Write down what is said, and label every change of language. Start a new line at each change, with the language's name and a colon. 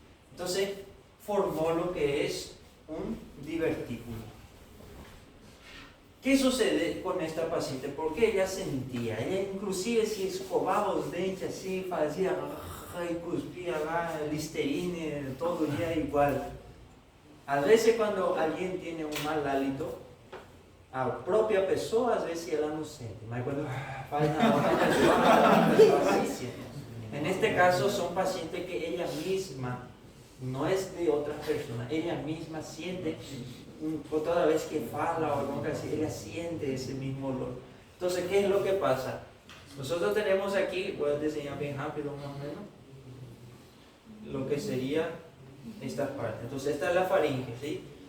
Spanish: Entonces formó lo que es un divertículo. ¿Qué sucede con esta paciente? Porque ella sentía, ella inclusive si escovaba los dientes así,
Portuguese: fazia
Spanish: y cuspía Listerine todo el día igual.
Portuguese: A veces cuando alguien tiene un mal hálito, a própria pessoa, às vezes ela não sente, mas quando faz na outra pessoa, a pessoa
Spanish: sí siente. En este caso son pacientes que ella misma, no es de otras personas, ella misma siente,
Portuguese: toda vez que fala
Spanish: o algo así, ella siente ese mismo olor. Entonces, ¿qué es lo que pasa? Nosotros tenemos aquí, voy a diseñar bien rápido más o menos, lo que sería esta parte. Entonces, esta es la faringe, ¿sí?